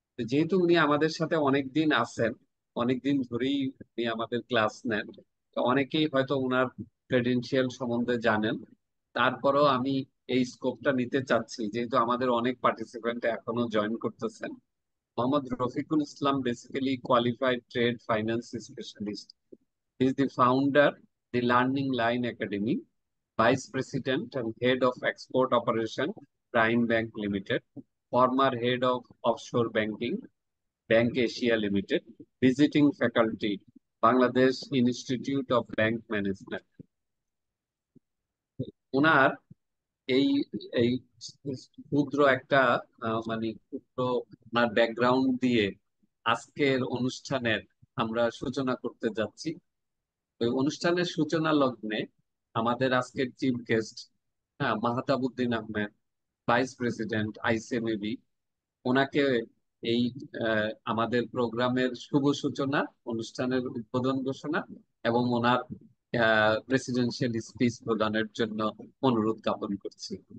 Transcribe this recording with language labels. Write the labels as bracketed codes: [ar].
[bn] যেহেতু উনি আমাদের সাথে অনেকদিন আছেন, অনেকদিন ধরেই উনি আমাদের ক্লাস নেন, তো অনেকেই হয়তো ওনার ক্রেডেনশিয়াল সম্বন্ধে জানেন। তারপরেও আমি এই স্কোপটা নিতে চাচ্ছি, যেহেতু আমাদের অনেক পার্টিসিপেন্ট এখনো জয়েন করতেছেন। [en] Mohammad Rafiqul Islam basically qualified trade finance specialist. He is the founder, the Learning Line Academy, Vice President and Head of Export Operation, Prime Bank Limited, former Head of Offshore Banking, Bank Asia Limited, visiting faculty, Bangladesh Institute of Bank Management. [bn] ওনার এই এই ক্ষুদ্র একটা মানে ক্ষুদ্র ওনার background দিয়ে আজকের অনুষ্ঠানের আমরা সূচনা করতে যাচ্ছি। ওই অনুষ্ঠানের সূচনা লগ্নে আমাদের আজকের চিফ গেস্ট, হ্যাঁ, Mahtabuddin Ahmed, vice president ICMAB, ওনাকে এই আমাদের প্রোগ্রামের শুভ সূচনা, অনুষ্ঠানের উদ্বোধন ঘোষণা এবং ওনার প্রেসিডেন্সিয়াল স্পিচ প্রদানের জন্য অনুরোধ জ্ঞাপন করছি।